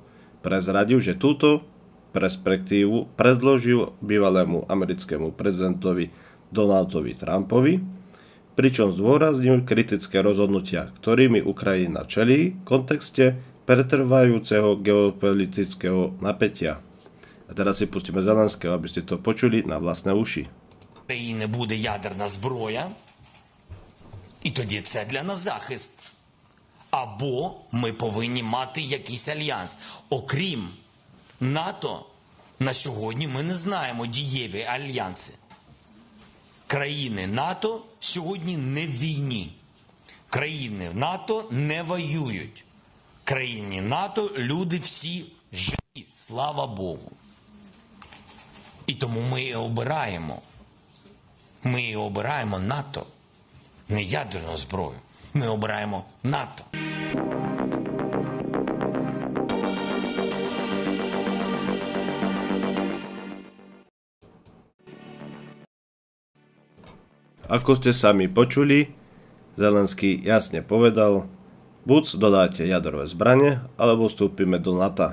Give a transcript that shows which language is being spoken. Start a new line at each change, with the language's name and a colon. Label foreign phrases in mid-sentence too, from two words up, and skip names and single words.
Slovak: Prezradil, že túto perspektívu predložil bývalému americkému prezidentovi Donaldovi Trumpovi, pričom zdôraznil kritické rozhodnutia, ktorými Ukrajina čelí v kontexte pretrvajúceho geopolitického napätia. А teraz si pustíme Зеленського, aby ste to počuli na vlastné uši.
Ukrainian: України буде ядерна зброя, і тоді це для нас захист. Або ми повинні мати якийсь альянс. Окрім НАТО, на сьогодні ми не знаємо дієві альянси. Країни НАТО сьогодні не в війні. Країни НАТО не воюють. Країни НАТО люди всі живі, слава Богу. І тому ми і обираємо. Ми і обираємо НАТО. Не ядерну зброю. Ми обираємо НАТО.
Slovak: Ako ste sami počuli, Zelenský jasne povedal, buď dodáte jadrové zbranie, alebo vstúpime do NATO.